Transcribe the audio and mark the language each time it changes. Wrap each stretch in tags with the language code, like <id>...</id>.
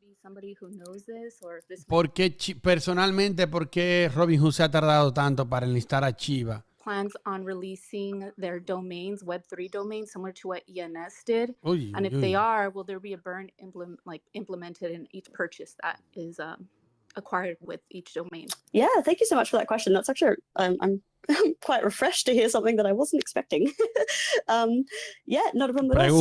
<en>somebody who knows this, or if this</en> <es>Personalmente, ¿por qué Robinhood se ha tardado tanto para enlistar a Shiba?</es> <en>plans on releasing their domains, Web3 domains, similar to what ENS did? Uy, And if uy. they are, will there be a burn implemented in each purchase that is acquired with each domain? Yeah, thank you so much for that question. That's actually, I'm quite refreshed to hear something that I wasn't expecting. Yeah, not a problem at all.</en>